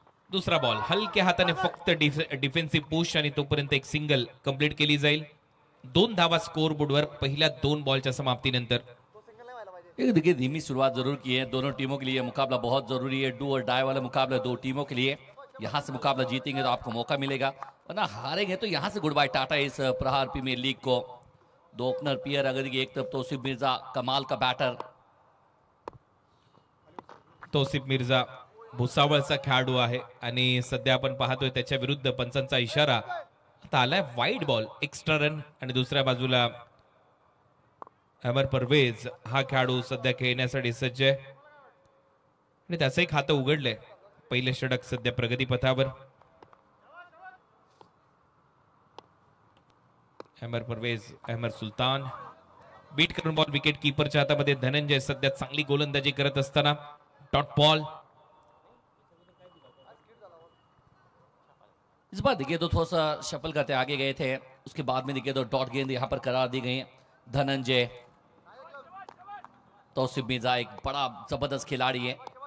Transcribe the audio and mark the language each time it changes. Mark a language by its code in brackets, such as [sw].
[mr] दुसरा बॉल हलक्या हाताने फक्त डिफेन्सिव्ह पुश आणि तोपर्यंत एक सिंगल कंप्लीट केली जाईल. 2 धावा स्कोर बोर्डवर पहिल्या 2 बॉलच्या समाप्तीनंतर. [hi] देखिए धीमी शुरुआत जरूर की है. दोनों टीमों के लिए मुकाबला बहुत जरूरी है. डू और डाई वाला मुकाबला दो टीमों के लिए. यहाँ से मुकाबला जीतेंगे तो आपको मौका मिलेगा, वरना हारेंगे तो यहाँ से गुड बाय टाटा इस प्रहार प्रीमियर लीग को. 2 ओपनर प्लेयर अगर एक तरफ तौसिफ मिर्जा कमाल का बैटर. [mr] तौसिफ मिर्जा भुसावळचा खेळाडू आहे आणि सध्या आपण पाहतोय त्याच्या विरुद्ध पंचांचा इशारा. आता आलाय वाईड बॉल, एक्स्ट्रा रन. आणि दुसऱ्या बाजूला अमर परवेज हा खेळाडू सध्या खेळण्यासाठी सज्ज आहे आणि त्याचंही खातं उघडलंय. पहिले षटक सध्या प्रगतीपथावर. अमर परवेज, अहमद सुलतान बीट करून बॉल विकेट कीपरच्या हातामध्ये. धनंजय सध्या चांगली गोलंदाजी करत असताना डॉट बॉल. [hi] इस बार देखिए तो थोड़ा सा शफल करते आगे गए थे, उसके बाद में देखिए तो डॉट गेंद यहाँ पर करार दी गई. धनंजय तौसिफ मिर्जा एक बड़ा जबरदस्त खिलाड़ी है.